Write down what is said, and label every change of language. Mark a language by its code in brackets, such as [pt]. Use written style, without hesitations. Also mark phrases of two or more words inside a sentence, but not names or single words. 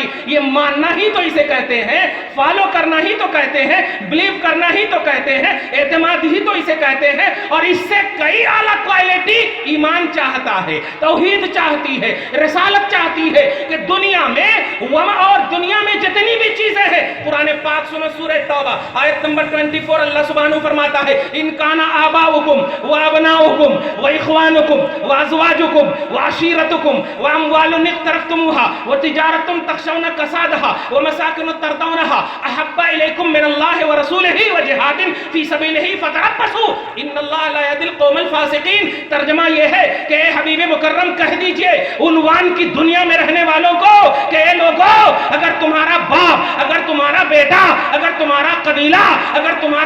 [ur] یہ ماننا ہی تو اسے کہتے ہیں, فالو کرنا ہی تو کہتے ہیں, بلیو کرنا ہی تو کہتے ہیں, اعتماد ہی تو اسے کہتے ہیں. اور اس سے کئی اعلیٰ کوالٹی ایمان چاہتا ہے, توحید چاہتی ہے, رسالت چاہتی ہے کہ دنیا میں اور دنیا میں جتنی بھی چیزیں ہیں. قرآن پاک سنو سورہ توبہ آیت نمبر 24, اللہ سبحانہ فرماتا ہے [ar] ان کان آباؤکم و ابناؤکم و اخوانکم و ازواجکم و عشیرتکم و اموال اقترفتموها و تجارت تخشون کسادها و مساکن ترضونها احب الیکم من اللہ و رسولہ و جہاد فی سبیلہ فتربصوا ان اللہ لا یہدی القوم الفاسقین. [ur] ترجمہ یہ ہے کہ اے حبیب مکرم کہہ دیجئے عنوان کی دنیا میں رہنے والوں کو کہ اے لوگو, اگر تمہارا باپ, اگر تمہارا بیٹا, اگر تمہارا قبیلہ, اگر تمہارا